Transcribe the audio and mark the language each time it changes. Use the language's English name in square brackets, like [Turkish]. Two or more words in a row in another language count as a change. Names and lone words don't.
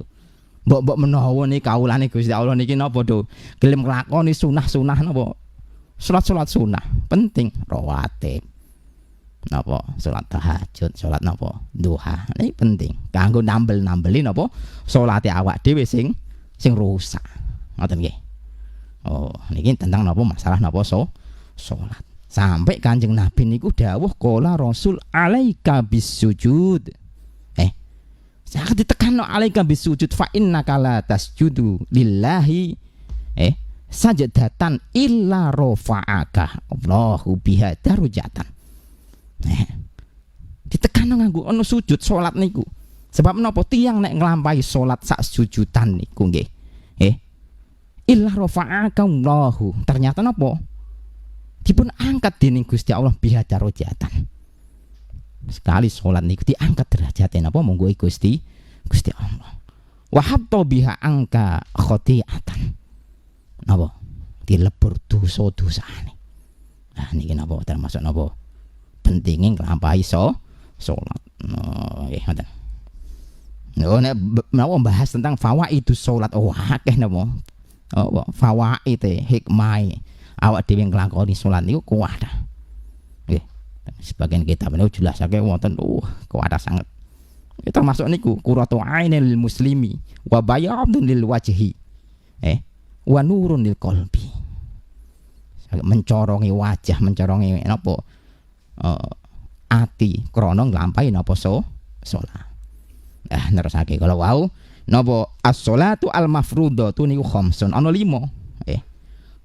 [Javanese] Mbok menawa niki kawulane Gusti Allah niki napa do gelem nglakoni sunah-sunah napa salat-salat sunah penting rawatib napa salat tahajud salat napa duha niki penting kanggo nambel-nambeli napa salate awak dhewe sing rusak ngoten nggih. Oh niki tentang napa masalah napa salat sampai Kanjeng Nabi niku dawuh [Arabic] قال رسول عليك بالسجود. [Indonesian] Sangat ditekan [Arabic] عليك بالسجود فإنك لا تسجد لله سجدة إلا رفعك الله بها درجة. [Javanese] Ditekan nganggo ana sujud salat niku. Sebab menapa tiyang nek nglampahi salat sak sujudan niku nggih. [Arabic] إلا رفعك الله. [Javanese] Ternyata napa? Dipun angkat dening Gusti Allah [Arabic] بها درجة. [Javanese] Sekali sholat niku diangkat derajatnya napa monggo Gusti Allah. [Arabic] وحط بها عنك خطيئة. [Javanese] Napa? Dilebur dosa-dosane. Nah niki napa termasuk napa? Pentinge nglampahi salat. Nggih ngoten. Nek napa bahas tentang [Arabic] فوائد الصلاة [Javanese] akeh napa? Fawaid hikmah awak dhewe nglakoni salat niku kuwat. Nggih. Sebagian kitab niku jelasake wonten kuwat sanget. Termasuk niku [Arabic] قرة عين للمسلم وبياض للوجه. ونور للقلب. [Javanese] Mencorongi wajah, mencorongi napa? Ati krana nglampahi napa salat. Nerusake kalau wau napa [Arabic] الصلاة المفروضة [Javanese] niku khamsun ana 5.